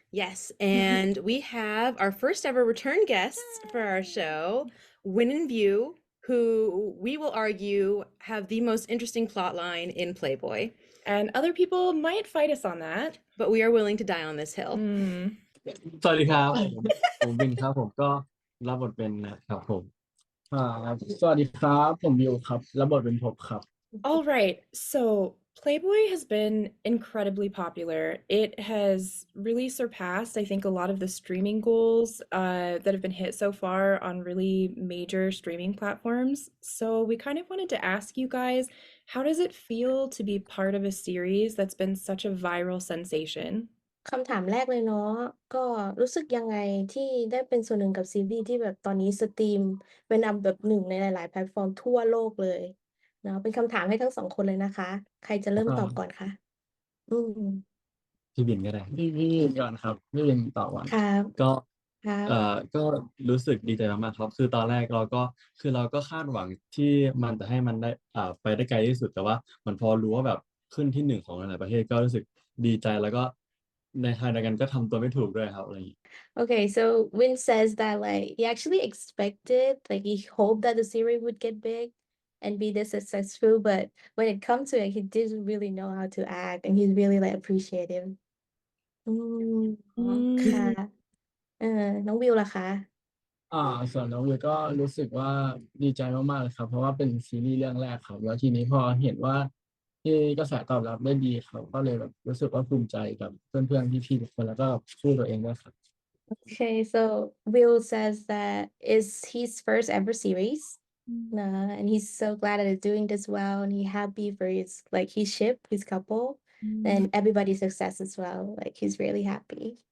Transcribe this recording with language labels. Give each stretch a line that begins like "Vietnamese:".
English: Yes, and we have our first ever return guests for our show, Win and View, who we will argue have the most interesting plot line in Playboy, And other people might fight us on that. but we are willing to die on this hill.
Thai: สวัสดีครับผมวินครับผมก็รับบทเป็นนะครับผมสวัสดีครับผมวิวครับรับบทเป็นภพครับ
English: All right, so Playboy has been incredibly popular. It has really surpassed, I think, a lot of the streaming goals that have been hit so far on really major streaming platforms. So we kind of wanted to ask you guys, how does it feel to be part of a series that's been such a viral sensation?
Thai: คำถามแรกเลยเนาะก็รู้สึกยังไงที่ได้เป็นส่วนหนึ่งกับซีรีส์ที่แบบตอนนี้สตรีมเป็นอันดับแบบหนึ่งในหลายๆแพลตฟอร์มทั่วโลกเลยเนาะเป็นคำถามให้ทั้งสองคนเลยนะคะใครจะเริ่มตอบก่อนคะอืม พี่บินก็ได้พี่บินก่อนครับพี่บินต่อก่อน ครับ ก็ ครับ ก็รู้สึกดีใจมากๆครับคือตอนแรกเราก็คาดหวังที่มันจะให้มันได้ไปได้ไกลที่สุดแต่ว่ามันพอรู้ว่าแบบขึ้นที่หนึ่งของหลายๆประเทศก็รู้สึกดีใจแล้วก็ในทางเดียวกันก็ทำตัวไม่ถูกด้วยครับอะไรอย่างนี้
English: Okay, so Win says that like he actually expected, like he hoped that the series would get big and be this successful, but when it comes to it, he didn't really know how to act, and he's really like appreciative.
Thai: อืมค่ะน้องวิวล่ะคะ ส่วนน้องวิวก็รู้สึกว่าดีใจมากๆเลยครับเพราะว่าเป็นซีรีส์เรื่องแรกครับแล้วทีนี้พอเห็นว่าที่กระแสตอบรับได้ดีครับก็เลยแบบรู้สึกว่าภูมิใจกับเพื่อนๆพี่ๆทุกคนแล้วก็คู่ตัวเองด้วยครับ
English: Okay, so Will says that is his first ever series. And he's so glad that it's doing this well, and he's happy for his like his ship, his couple, and everybody's success as well. Like he's really happy.